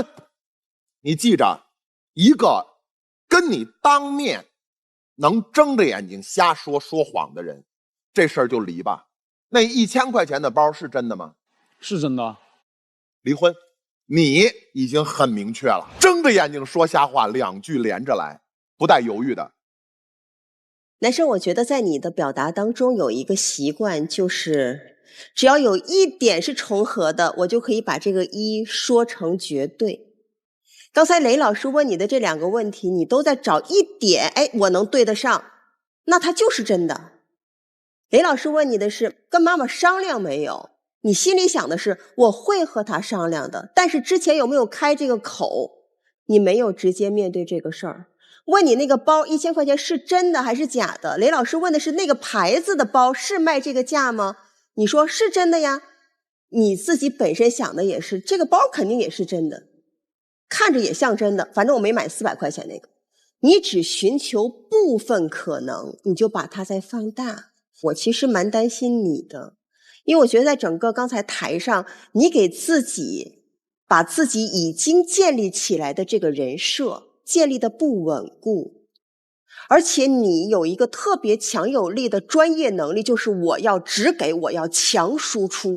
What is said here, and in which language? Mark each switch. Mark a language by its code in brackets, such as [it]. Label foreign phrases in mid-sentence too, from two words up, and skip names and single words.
[zh] 你記着，一個跟你當面能睜着眼睛瞎說謊的人，這事兒就離吧。那1000塊錢的包是真的嗎？是真的。離婚。你已經很明確了，睜着眼睛說瞎話，2 句連着來，不帶猶豫的。男生，我覺得在你的表達當中有一個習慣，就是只要有一點是重合的，我就可以把這個一說成絕對。剛才雷老師問你的這2個問題，你都在找一點，哎，我能對得上。那它就是真的。雷老师问你的是跟妈妈商量没有，你心里想的是我会和他商量的，但是之前有没有開這個口，你沒有直接面對這個事兒。問你那個包1000塊錢是真的還是假的，雷老師問的是那個牌子的包是賣這個價嗎？你說是真的呀，你自己本身想的也是這個包肯定也是真的，看着也像真的，反正我沒買400塊錢那個。你只尋求部分可能，你就把它再放大。我其實蠻擔心你的，因為我覺得在整個剛才台上，你給自己把自己已經建立起來的這個人設建立的不穩固，而且你有一個特別強有力的專業能力，就是我要只給，我要強輸出。